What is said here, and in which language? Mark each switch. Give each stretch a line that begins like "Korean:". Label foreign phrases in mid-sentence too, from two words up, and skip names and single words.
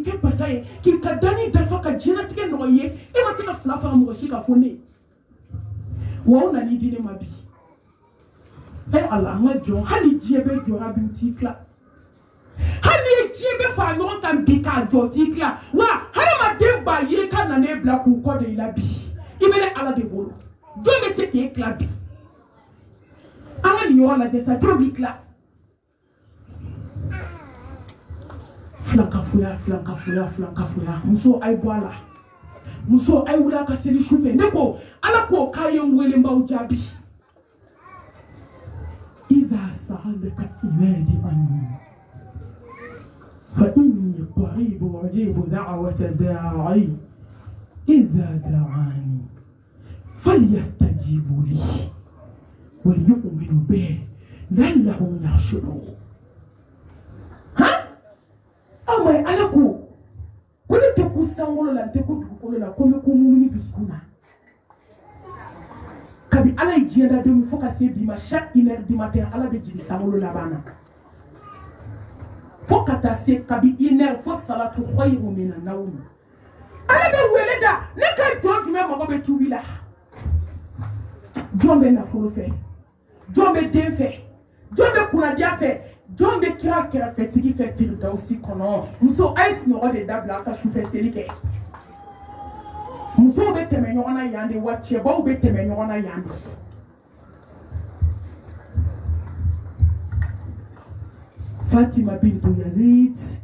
Bambara: kɛ basa ye k'i ka dani dafa ka diɲɛlatigɛ nɔgɔ ye e ma se ka fila fara mɔgɔ si ka fɔ ne wa o nan'i di ne ma bi ala an ka jɔ hali diɲɛ bɛ jɔra bi u t'i tila hali ni diɲɛ bɛ fara ɲɔgɔn kan bi k'a jɔ t'i tila wa hadamaden b'a ye ka na ne bila k'u kɔ de i la bi i bɛ ne ala de bolo jɔn bɛ se k'e tila bi an ka nin yɔrɔ lajɛ sa jɔn b'i tila filankafoya muso a ye bɔ a la muso a ye wuli a ka seli su fɛ ne ko ala k'o k'a ye n wele n b'aw jaabi
Arabic: إذا سألك عبادي عني فإني قريب أجيب دعوة الداع إذا دعان فليستجيبوا لي وليؤمنوا به لعلهم يرشدون
Bambara: ama ala ko ne tɛ ku sankolo la n tɛ ku dugukolo la ko n bɛ ku mumuni dusukun na kabi ala ye diɲɛ da don fo ka se bi ma
French: chaque une heure du matin
Bambara: ala bɛ jigin sankolo laban na fo ka taa se kabi
French: une heure
Bambara: fo
Arabic: الصلاة خير من النوم
Bambara: ala bɛ wele da ne ka jɔn jumɛn mago bɛ tubi la jɔn bɛ nafolo fɛ jɔn bɛ den fɛ jɔn bɛ kunnadiya fɛ jɔn bɛ kira kɛrɛfɛtigi fɛ firidawusi kɔnɔ muso a ye sunɔgɔ de dabila a ka sufɛ seli kɛ musow bɛ tɛmɛ ɲɔgɔn na yan de wa cɛbaw bɛ tɛmɛ ɲɔgɔn na yan de Fatima bintu Yazid